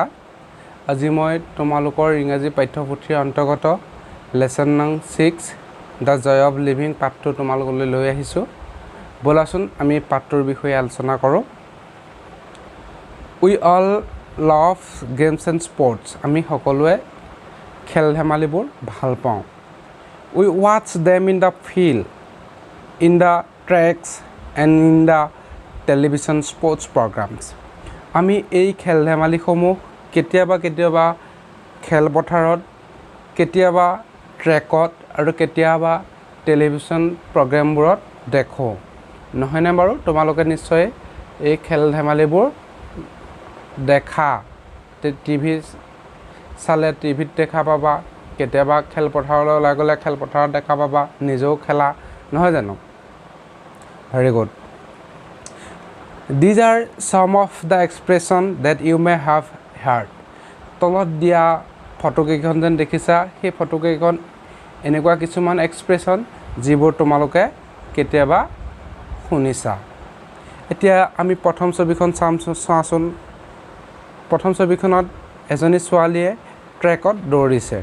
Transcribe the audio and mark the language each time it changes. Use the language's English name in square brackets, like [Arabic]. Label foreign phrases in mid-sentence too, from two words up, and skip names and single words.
[Assamese] আজি মই তোমালোকৰ ইংৰাজী পাঠ্যপুথিৰ অন্তৰ্গত লেসন নং 6 দ্য জয় অফ লিভিং পাঠটো তোমালোকলৈ লৈ আহিছোঁ। ব'লাচোন আমি পাঠটোৰ বিষয়ে আলোচনা কৰোঁ। [English] We all love games and sports. [Assamese] আমি সকলোৱে খেল ধেমালিবোৰ ভাল পাওঁ। [English] We watch them in the field, in the tracks and in the television sports programs. [Assamese] আমি এই খেল ধেমালিসমূহ কেতিয়াবা খেলপথাৰত, কেতিয়াবা ট্ৰেকত আৰু কেতিয়াবা টেলিভিশ্যন প্ৰগ্ৰামবোৰত দেখোঁ। নহয়নে বাৰু? তোমালোকে নিশ্চয় এই খেল ধেমালিবোৰ দেখা, টিভি চালে টিভিত দেখা পাবা, কেতিয়াবা খেলপথাৰলৈ ওলাই গ'লে খেলপথাৰত দেখা পাবা, নিজেও খেলা, নহয় জানো? [English] Very good. These are some of the expression that you may have heard. [Assamese] তলত দিয়া ফটোকেইখন যেন দেখিছা, সেই ফটোকেইখন এনেকুৱা কিছুমান এক্সপ্ৰেশ্যন যিবোৰ তোমালোকে কেতিয়াবা শুনিছা। এতিয়া আমি প্ৰথম ছবিখন চোৱাচোন। প্ৰথম ছবিখনত এজনী ছোৱালীয়ে ট্ৰেকত দৌৰিছে।